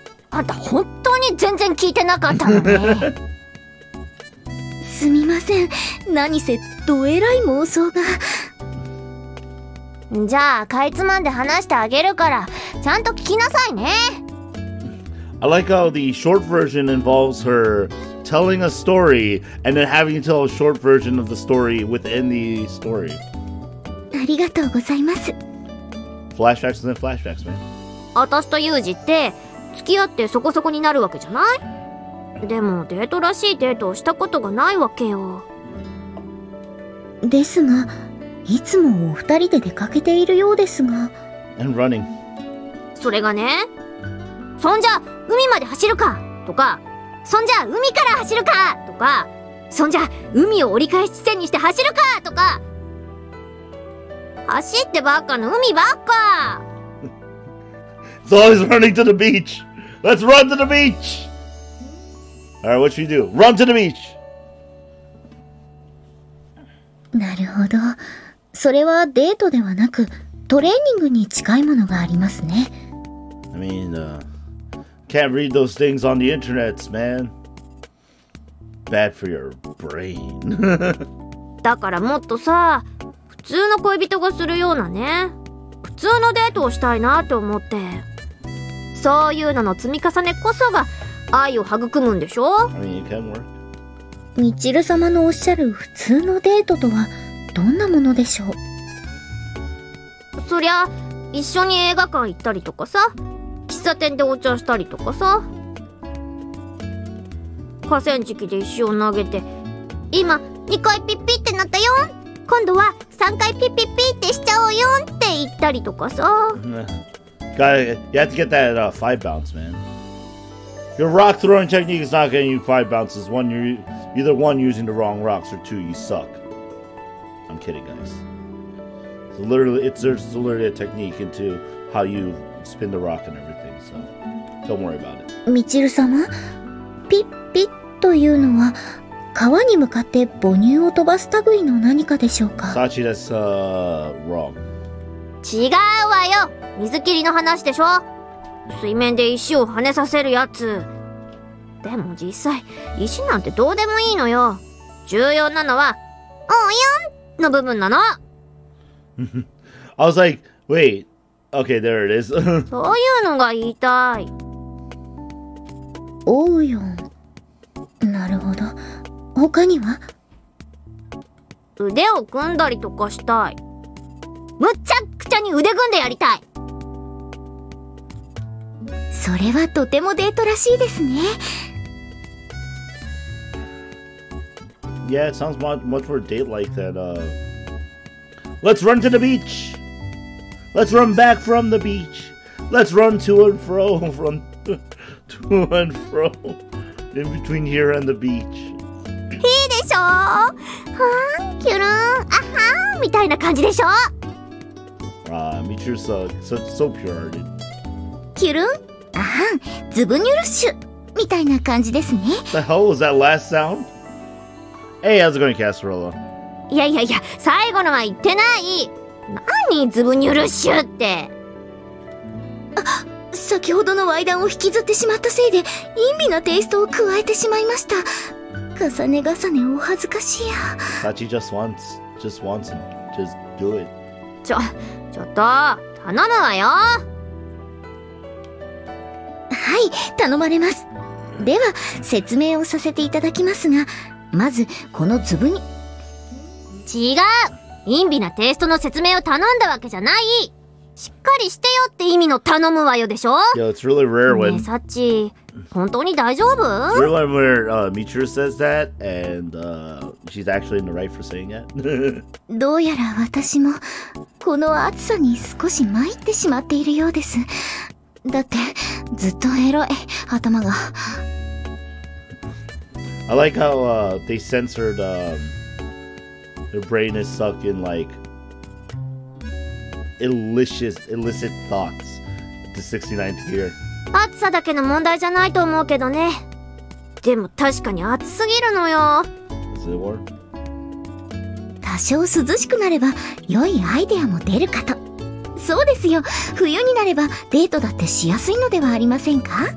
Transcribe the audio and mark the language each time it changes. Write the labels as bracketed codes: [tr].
[ja] あんた本当に全然聞いてなかったのね。すみません、何せどえらい妄想が。じゃあかいつまんで話してあげるからちゃんと聞きなさいね。 [en] I like how the short version involves her telling a story and then having to tell a short version of the story within the story. [ja] ありがとうございます。 [en] Flashbacks and then flashbacks, man. [ja] 私とユージって付き合ってそこそこになるわけじゃない？でもデートらしいデートをしたことがないわけよ。ですが、いつもお二人で出かけているようですが。 [en] And running. [ja] それがね、そんじゃ海まで走るかとか、そんじゃ海から走るかとか、そんじゃ海を折り返し地点にして走るかとか、走ってばっかの海ばっか。 [en] It's always running to the beach. Let's run to the beach. Alright, what should we do? Run to the beach. [ja] なるほど。それはデートではなくトレーニングに近いものがありますね。 [en] I mean, can't read those things on the internets, man. Bad for your brain. [ja] だからもっとさ、普通の恋人がするようなね、普通のデートをしたいなと思って。そういうのの積み重ねこそが愛を育むんでしょ？ [en] I mean, it can work. [ja] みちる様のおっしゃる普通のデートとはどんなものでしょう？そりゃ一緒に映画館行ったりとかさ、喫茶店でお茶したりとかさ、河川敷で石を投げて、今2回ピッピってなったよ、今度は3回ピッピッピってしちゃおうよって言ったりとかさ。 [en] You have to get that 5 bounce, man. Your rock throwing technique is not getting you 5 bounces. One, you're either one using the wrong rocks, or two, you suck. I'm kidding, guys. So literally, there's literally a technique into how you spin the rock and everything. So don't worry about it. [ja] みちる様、ピッピッというのは川に向かって母乳を飛ばす類の何かでしょうか？ [en] Sachi, that's wrong. [ja] 違うわよ。水切りの話でしょ。水面で石を跳ねさせるやつ。でも実際石なんてどうでもいいのよ。重要なのはおよんの部分なの。 [en] I was like, wait, okay, there it is. [ja] そういうのが言いたい。おうよん。なるほど。他には？腕を組んだりとかしたい。むっちゃくちゃに腕組んでやりたい。それはとてもデートらしいですね。 [en] Yeah, it sounds much more date-like that, Let's run to the beach! Let's run back from the beach! Let's run to and fro, run to and fro, in between here and the beach. [ja] いいでしょ？はぁ、キュルン、あはーみたいな感じでしょ？ [en] Michiru's so pure-hearted. [ja] キュルン、あはん、ズブニュルッシュみたいな感じですね。 [en] What the hell was that last sound? Hey, how's it going, Casserella? [ja] いやいやいや、最後のは言ってない。何ズブニュルッシュって。あ、先ほどのワイダンを引きずってしまったせいで陰微なテイストを加えてしまいました。重ね重ねお恥ずかしいや。 [en] Sachi just wants it. Just do it. [ja] ちょっと頼むわよ。はい、、頼まれます。では、説明をさせていただきますが、まず、このズブに。違う！陰微なテイストの説明を頼んだわけじゃない！しっかりしてよって意味の頼むわよでしょ？ [en] Yo, it's really rare when... [ja] ねえ、サッチ、本当に大丈夫？ [en] It's really rare when Michiru says that, and she's actually in the right for saying it. [ja] どうやら私も、この暑さに少し参ってしまっているようです。だって、ずっとエロい、頭が。 [en] I like how they censored their brain is stuck in like illicit thoughts to 69th gear. [ja] 暑さだけの問題じゃないと思うけどね。でも確かに暑すぎるのよ。 [en] Is it war? [ja] 多少涼しくなれば良いアイデアも出るかと。そうですよ。冬になればデートだってしやすいのではありませんか？